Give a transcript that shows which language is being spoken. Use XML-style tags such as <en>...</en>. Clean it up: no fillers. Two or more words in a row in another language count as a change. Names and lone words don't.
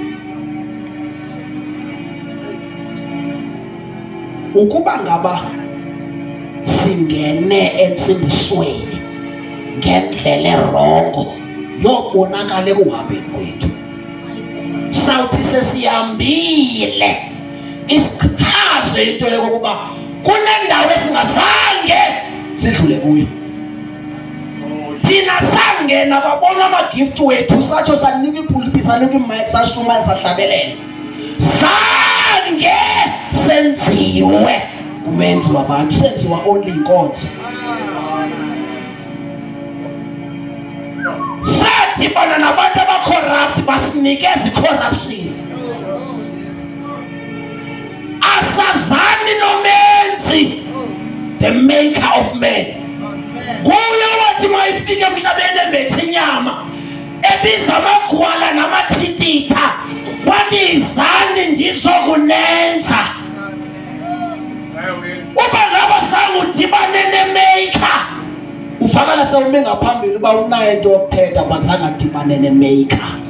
<xh>Ukuba ngaba singene entsindisweni ngendlela erongo yobonakala ekuhambeni kwethu, sawuthi sesihambile isichaze into yokuba kunendawo esingazange sidlule kuyo. Thina sangena kwabona ama-gift wethu satsho sanika ipulpit, sanika imic, sashumana, sahlabelela. Zange senziwe kumenzi wabantu, senziwa only inkonzo. Sadibana nabantu abacorrupt basinikeza i-corruption. Asazani nomenzi,</xh> <en>the maker of men.</en> <xh>Kuyo wathi mayifike emhlabeni embethe inyama ebiza amagwala namathititha wathi izani ndizokunenza. Uba ngaba sangudibane nemaker ufakala sewume ngaphambili uba unayo into yokuthetha bazange adibane nemaker.</xh>